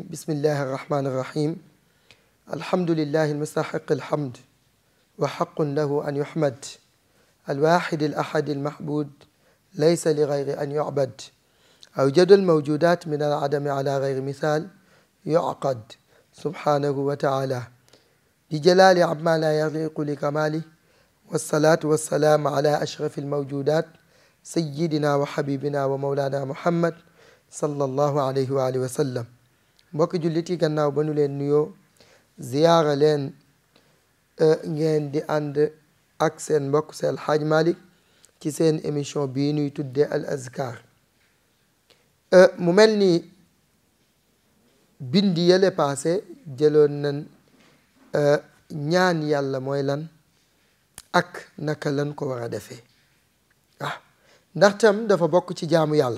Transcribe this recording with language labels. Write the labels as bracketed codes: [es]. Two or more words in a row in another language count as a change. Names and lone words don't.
[ar] بسم الله الرحمن الرحيم. الحمد لله المستحق الحمد وحق له أن يحمد، الواحد الأحد المحبود ليس لغير أن يعبد، أوجد الموجودات من العدم على غير مثال يعقد سبحانه وتعالى بجلال عما لا يليق لكماله، والصلاة والسلام على أشرف الموجودات سيدنا وحبيبنا ومولانا محمد صلى الله عليه وعلى آله وسلم. [wo] mbokki jullit yi gannaaw ba nu leen nuyoo ziyaara leen ngeen di ànd ak seen mbokk seen Alxaaj Malick ci seen émission bii nuy tuddee al azkar. mu mel ni bindi yële paase jëloon nañ ñaan yàlla mooy lan ak naka lan ko war a defee ndax tam dafa bokk ci jaamu yàlla.